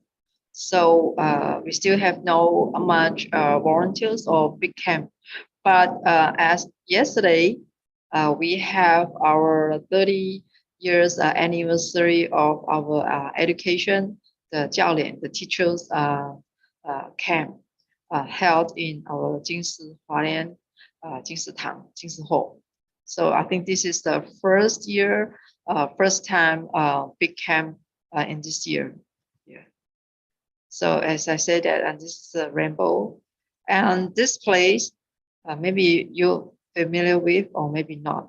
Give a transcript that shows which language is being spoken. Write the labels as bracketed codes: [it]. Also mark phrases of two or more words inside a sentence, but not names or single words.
[en] So we still have no much volunteers or big camp. But as yesterday, we have our 30 years anniversary of our education, the 教练, the teachers camp held in our Jing Si Hualien, Jing Si Tang, Jing Si Hall. So I think this is the first year, first time big camp in this year. Yeah. So as I said that, and this is a rainbow, and this place, maybe you're familiar with or maybe not.